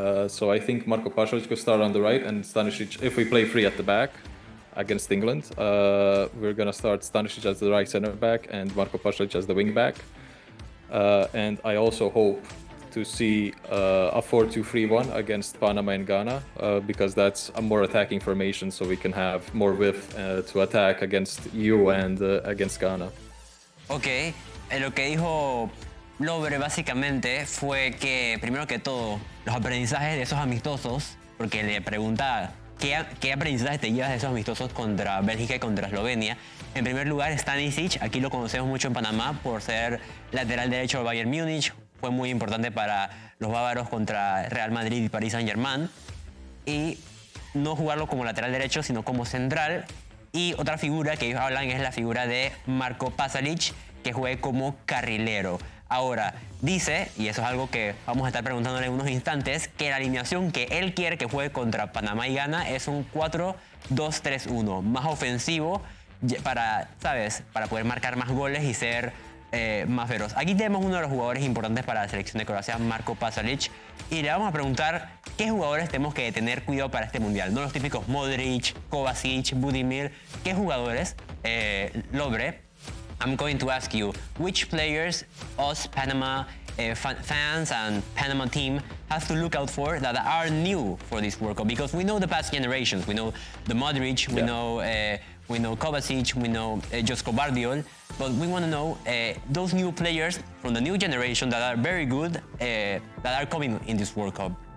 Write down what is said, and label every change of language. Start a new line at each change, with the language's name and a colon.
English: So I think Marko Pašalić could start on the right and Stanisic, if we play free at the back against England, we're going to start Stanisic as the right center back and Marko Pašalić as the wing back. And I also hope to see a 4-2-3-1 against Panama and Ghana because that's a more attacking formation so we can have more width to attack against you and against Ghana. Okay.
Spanish: Lo que dijo Lovre básicamente fue que, primero que todo, los aprendizajes de esos amistosos, porque le preguntaba ¿qué aprendizaje te llevas de esos amistosos contra Bélgica y contra Eslovenia? En primer lugar, Stanisic, aquí lo conocemos mucho en Panamá por ser lateral derecho del Bayern Múnich, fue muy importante para los bávaros contra Real Madrid y Paris Saint-Germain, y no jugarlo como lateral derecho, sino como central. Y otra figura que ellos hablan es la figura de Marko Pašalić, que juegue como carrilero. Ahora, dice, y eso es algo que vamos a estar preguntándole en unos instantes, que la alineación que él quiere que juegue contra Panamá y Ghana es un 4-2-3-1, más ofensivo para, ¿sabes?, para poder marcar más goles y ser más feroz. Aquí tenemos uno de los jugadores importantes para la selección de Croacia, Marko Pašalić, y le vamos a preguntar qué jugadores tenemos que tener cuidado para este Mundial. No los típicos Modric, Kovacic, Budimir, ¿qué jugadores?
English: Lovre, I'm going to ask you, which players us Panama fans and Panama team have to look out for that are new for this World Cup? Because we know the past generations, we know the Modric, we know Kovacic, we know Josep Guardiola, but we want to know those new players from the new generation that are very good that are coming in this World Cup.